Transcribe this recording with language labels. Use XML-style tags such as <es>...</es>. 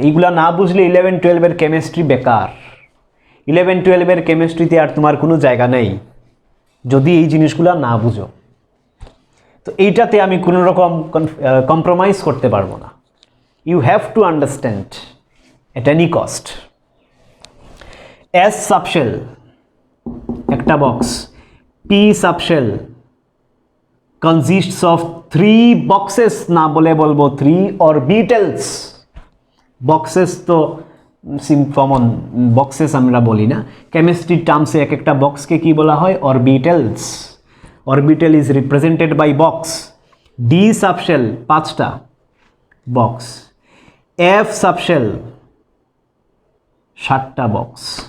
<bn>এইগুলা না বুঝলে 11-12 কেমিস্ট্রি বেকার। 11-12 কেমিস্ট্রিতে আর তোমার কোনো জায়গা নেই যদি এই জিনিসগুলা না বুঝো। তো এইটাতে আমি কোনো রকম কম্প্রোমাইজ করতে পারবো না।</bn> <en>You have to understand at any cost. S subshell একটা box, P subshell consists of 3 boxes,</en> <bn>না বলে বলবো</bn> <en>3 orbitals.</en> <bn>বক্সেস তো কমন, বক্সেস আমরা বলি না, কেমিস্ট্রি টার্মসে এক একটা বক্সকে কি বলা হয়? Orbitals.</bn> <en>Orbital is represented by box. D subshell 5টা box, F subshell 7টা box.</en>